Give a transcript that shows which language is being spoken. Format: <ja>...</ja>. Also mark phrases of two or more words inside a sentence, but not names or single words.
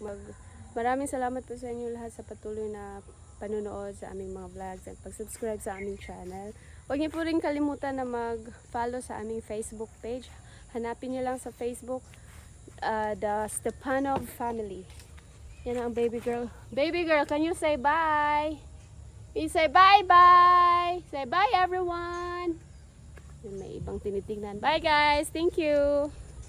<tl>Maraming salamat po sa inyo lahat sa patuloy na panunood sa aming mga vlogs at pag-subscribe sa aming channel. Huwag niyo po rin kalimutan na mag-follow sa aming Facebook page. Hanapin niyo lang sa Facebook, the Stepanov family. Yan ang</tl> <en>baby girl. Baby girl, can you say bye? You say bye-bye! Say bye everyone!</en> <tl>May ibang tinitingnan.</tl> <en>Bye guys! Thank you!</en>